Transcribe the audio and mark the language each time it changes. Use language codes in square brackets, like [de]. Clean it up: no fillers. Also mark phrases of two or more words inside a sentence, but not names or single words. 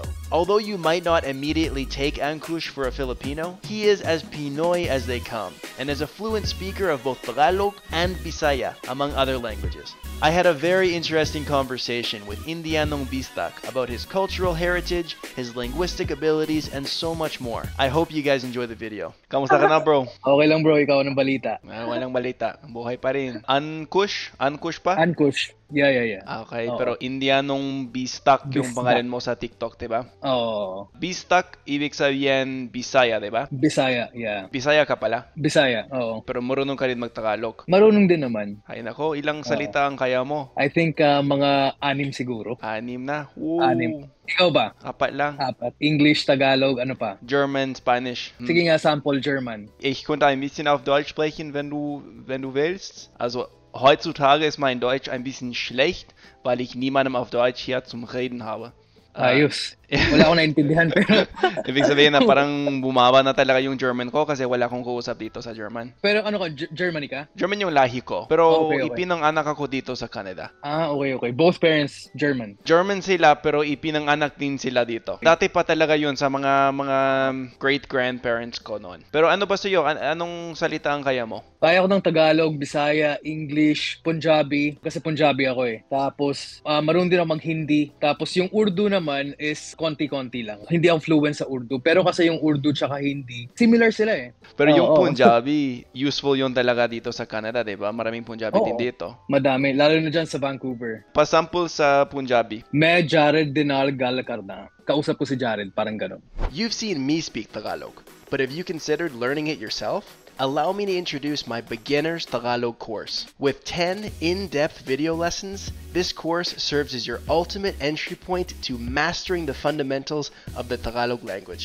[en] Although you might not immediately take Ankush for a Filipino, he is as Pinoy as they come, and is a fluent speaker of both Tagalog and Bisaya, among other languages. I had a very interesting conversation with Indianong Bistak about his cultural heritage, his linguistic abilities, and so much more. I hope you guys enjoy the video. [tl] Kamusta ka na, bro? Okay lang bro, ikaw ng balita. Walang balita. Buhay pa rin. Ankush? Ankush pa? [en] Ankush. Yeah. [tl] Okay, Oo. pero Indianong Bistak yung Bistak. pangalan mo sa TikTok, diba? Oo. Bistak, ibig sabihin Bisaya, diba? Bisaya, yeah. Bisaya ka pala, Bisaya, oo. pero marunong ka rin magtagalog. Marunong din naman. Ay nako, ilang salita ang kaya mo? [en] I think [tl] mga 6 siguro. 6 na. Woo. 6. Ikaw ba? 4 lang. 4. English, Tagalog, ano pa? German, Spanish. Sige nga, sample German. [de] Ich konnte ein bisschen auf Deutsch sprechen, wenn du willst. Also heutzutage ist mein Deutsch ein bisschen schlecht, weil ich niemandem auf Deutsch hier zum Reden habe. [tl] Ayos. Wala akong naintindihan pero Ibig sabihin na parang bumaba na talaga yung German ko kasi wala akong kausap dito sa German. pero ano ka, Germany ka? German yung lahi ko, pero Okay. ipinanganak ako dito sa Canada. [en] Okay. Both parents German. [tl] German sila pero ipinanganak din sila dito. Dati pa talaga yun sa mga great-grandparents ko noon. Pero ano ba sa'yo? Anong salita ang kaya mo? Kaya ko ng Tagalog, Bisaya, English, Punjabi. Kasi Punjabi ako eh. Tapos, marunong din ako mag-Hindi. Tapos yung Urdu naman is konti-konti lang. Hindi ako fluent sa Urdu. Pero kasi yung Urdu tsaka Hindi, similar sila eh. Pero yung Oo. Punjabi, useful yun talaga dito sa Canada, di ba? Maraming Punjabi din Oo. dito. Madami. Lalo na dyan sa Vancouver. Pasample sa Punjabi. [pa] ਮੈਂ Jared ਦੇ ਨਾਲ ਗੱਲ ਕਰਨਾ. [tl] Kausap ko si Jared, parang ganun. [en] You've seen me speak Tagalog, but have you considered learning it yourself? Allow me to introduce my Beginner's Tagalog course. With 10 in-depth video lessons, this course serves as your ultimate entry point to mastering the fundamentals of the Tagalog language.